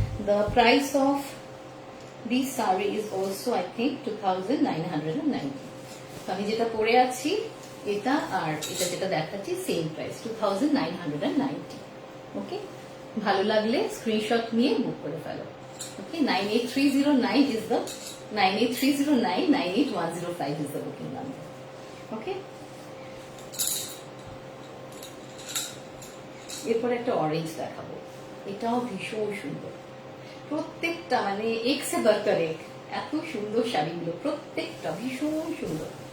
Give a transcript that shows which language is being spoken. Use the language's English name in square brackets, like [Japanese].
[English] The price of this sari is also I think 2990। [Bangla] আমি যেটা পরে আছি এটা, আর এটা যেটা দেখাচ্ছি সেম প্রাইস 2990। ওকে, ভালো লাগলে স্ক্রিনশট নিয়ে বুক করে ফেলো। [English] Okay, 98309 is the 98309 98105 is the booking number. Okay, [Bangla] এরপরে একটা অরেঞ্জ দেখাবো, এটাও ভীষণ সুন্দর। প্রত্যেকটা মানে [Hindi] এক সে বারকার এক, [Bangla] এত সুন্দর শাড়িগুলো, প্রত্যেকটা ভীষণ সুন্দর।